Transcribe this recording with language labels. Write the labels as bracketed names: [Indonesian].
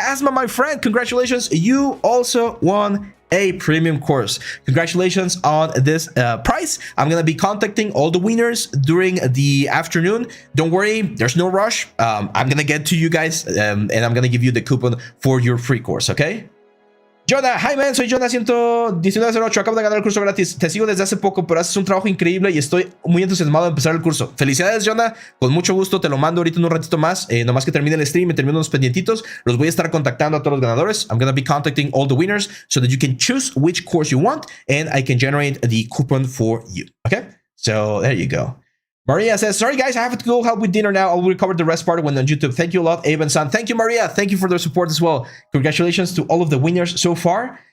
[English] Kazma, my friend, congratulations. You also won a premium course. Congratulations on this prize. I'm gonna be contacting all the winners during the afternoon. Don't worry, there's no rush. I'm gonna get to you guys and I'm gonna give you the coupon for your free course, okay? [Spanish] Jonah, [English] hi man, [Spanish] soy Jonah 11908, acabo de ganar el curso gratis, te sigo desde hace poco, pero haces un trabajo increíble y estoy muy entusiasmado de empezar el curso. Felicidades, Jonah, con mucho gusto te lo mando ahorita en un ratito más, nomás que termine el stream y termine unos pendientitos, los voy a estar contactando a todos los ganadores. [English] I'm gonna be contacting all the winners so that you can choose which course you want and I can generate the coupon for you, okay? So there you go. Maria says, sorry guys, I have to go help with dinner now. I'll recover the rest part when on YouTube. Thank you a lot, Abe and San. Thank you, Maria. Thank you for the support as well. Congratulations to all of the winners so far.